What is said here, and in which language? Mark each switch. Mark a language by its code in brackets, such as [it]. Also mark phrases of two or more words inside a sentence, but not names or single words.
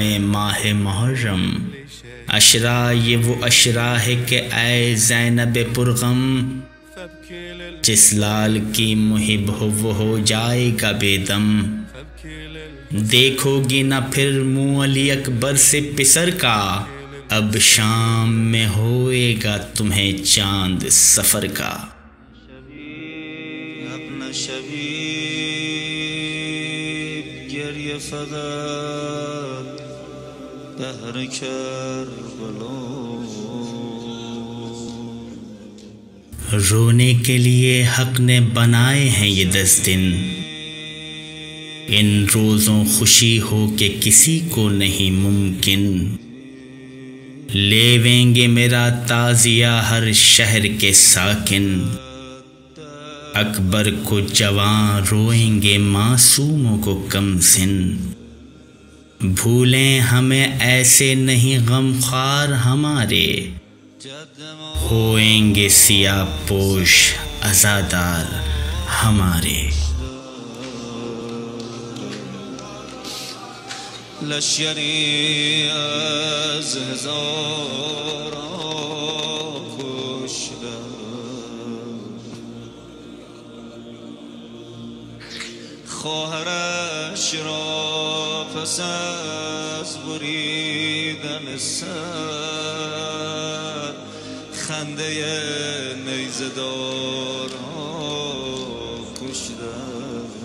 [ur] ماہ محرم، عشرہ یہ وہ عشرہ ہے کہ اے زینب پرغم، جس لال کی محب ہو وہ ہو جائے گا بے دم، دیکھو گی نہ پھر منہ علی اکبر سے پسر کا، اب شام میں ہوئے گا تمہیں چاند سفر کا. [fa] اپنا شبیب گریه فقط بهر کربلا، [ur] رونے کے لیے حق نے بنائے ہیں یہ 10 دن، ان روزوں خوشی ہو کہ کسی کو نہیں ممکن، لیویں گے میرا تعزیہ ہر شہر کے ساکن، اکبر کو جوان روئیں گے معصوموں کو کم سن، بھولیں ہمیں ایسے نہیں غمخوار ہمارے، ہوئیں گے سیاہ پوش عزادار ہمارے. [fa] لشکری از هزاران کشتن، خواهرش را پس از بریدن سر، خنده نیزه داران کشتن.